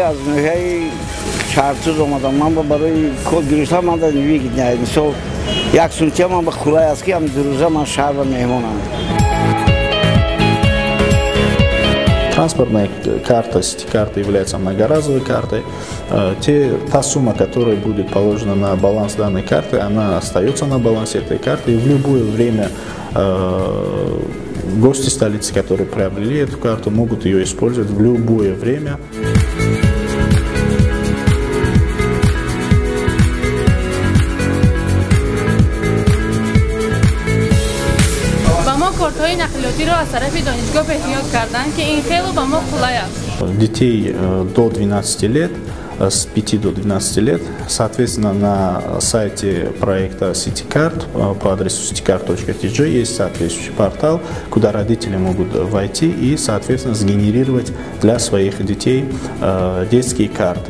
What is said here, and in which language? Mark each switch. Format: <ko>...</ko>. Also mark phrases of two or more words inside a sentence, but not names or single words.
<ru>Транспортная карта, CityCard является многоразовой картой. Та сумма, которая будет положена на баланс данной карты, она остается на балансе этой карты. И в любое время гости столицы, которые приобрели эту карту, могут ее использовать в любое время.</ru> <fa>کارت‌های نقلیاتی را از طرف دانشگاه پیشنهاد کردند که این خیلی به ما قلای است.</fa> <ru>Детей до 12 лет, с 5 до 12 лет, соответственно, на сайте проекта CityCard по адресу citycard.tg есть соответствующий портал, куда родители могут войти и, соответственно, сгенерировать для своих детей детские карты.</ru>